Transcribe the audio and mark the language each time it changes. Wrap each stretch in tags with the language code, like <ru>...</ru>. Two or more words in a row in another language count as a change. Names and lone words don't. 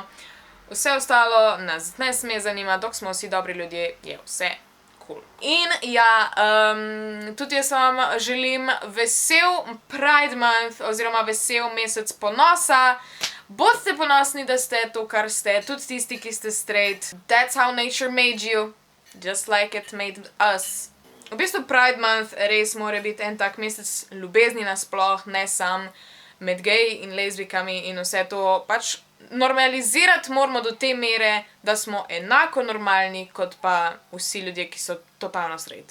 <sl>Vse ostalo nas ne sme zanimati, dok smo vsi dobri ljudje, je vse cool. In ja, tudi jaz vam želim vesel Pride Month oziroma vesel mesec ponosa. Bodite ponosni, da ste to, kar ste, tudi tisti, ki ste straight.</sl> <en>That's how nature made you. Just like it made us.</en> <sl>V bistvu Pride Month res mora biti en tak mesec ljubezni nasploh, ne sam med gej in lezbikami in vse to. Pač normalizirati moramo do te mere, da smo enako normalni kot pa vsi ljudje, ki so totalno straight.</sl>